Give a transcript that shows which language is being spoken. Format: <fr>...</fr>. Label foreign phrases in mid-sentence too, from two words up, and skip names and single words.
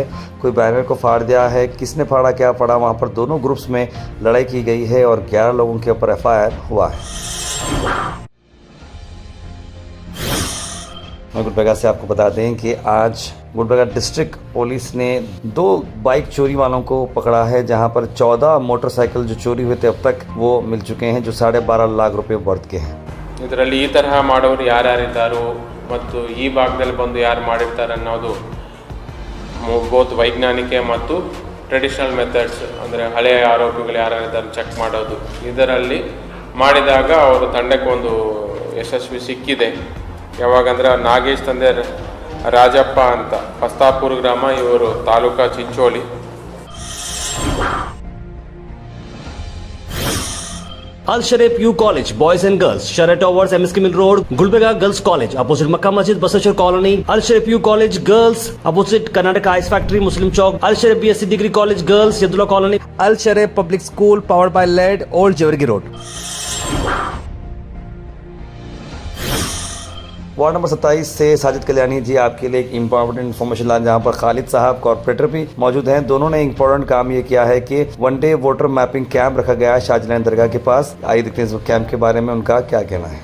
<hi>कोई बैनर को फाड़ दिया है, किसने फाड़ा क्या फाड़ा, वहां पर दोनों ग्रुप्स में लड़ाई की गई है और 11 लोगों के ऊपर एफआईआर हुआ है। गुलबर्गा से आपको बता दें कि आज गुलबर्गा डिस्ट्रिक्ट पुलिस ने 2 बाइक चोरी वालों को पकड़ा है, जहां पर 14 मोटरसाइकिल जो चोरी हुए थे अब तक वो मिल चुके हैं, जो 12.5 लाख रुपए वर्थ के हैं।</hi> <kn>ಇದರಲ್ಲಿ ಈ ತರಹ ಮಾಡೋರು ಯಾರ್ಯಾರಿದ್ದಾರೋ ಮತ್ತು ಈ ಭಾಗದಲ್ಲಿ ಬಂದು ಯಾರು ಮಾಡಿರ್ತಾರೆ ಅನ್ನೋದು ಬೋತ್ ವೈಜ್ಞಾನಿಕ ಮತ್ತು</kn> <en>traditional methods,</en> <kn>ಅಂದರೆ ಹಳೆಯ ಆರೋಪಿಗಳು ಯಾರ್ಯಾರಿದ್ದಾರೆ ಚೆಕ್ ಮಾಡೋದು, ಇದರಲ್ಲಿ ಮಾಡಿದಾಗ ಅವರ ತಂಡಕ್ಕೆ ಒಂದು ಯಶಸ್ವಿ ಸಿಕ್ಕಿದೆ. ಯಾವಾಗಂದ್ರೆ ನಾಗೇಶ್ ತಂದೆ ರಾಜಪ್ಪ ಅಂತ, ಪಸ್ತಾಪುರ ಗ್ರಾಮ, ಇವರು ತಾಲೂಕಾ ಚಿಂಚೋಳಿ.</kn> <en>Al Sharif U College, Boys and Girls, Sheraton Towers, MSK Mill Road, Gulbega Girls College, opposite Makkah Masjid, Basachar Colony. Al Sharif U College Girls, opposite Karnataka Ice Factory, Muslim Chowk. Al Sharif BSc Degree College Girls, Yadullah Colony. Al Sharif Public School, powered by LED, Old Jewargi Road.</en> <hi>वार्ड नंबर 27 से साजिद कल्याणी जी आपके लिए एक</hi> <en>important information</en> <hi>लाए, जहां पर खालिद साहब कॉर्पोरेटर भी मौजूद हैं। दोनों ने इम्पोर्टेंट काम ये किया है कि</hi> <en>one day voter mapping camp</en> <hi>रखा गया है शाहजलानी दरगाह के पास। आइए देखते हैं इस कैंप के बारे में उनका क्या कहना है।</hi>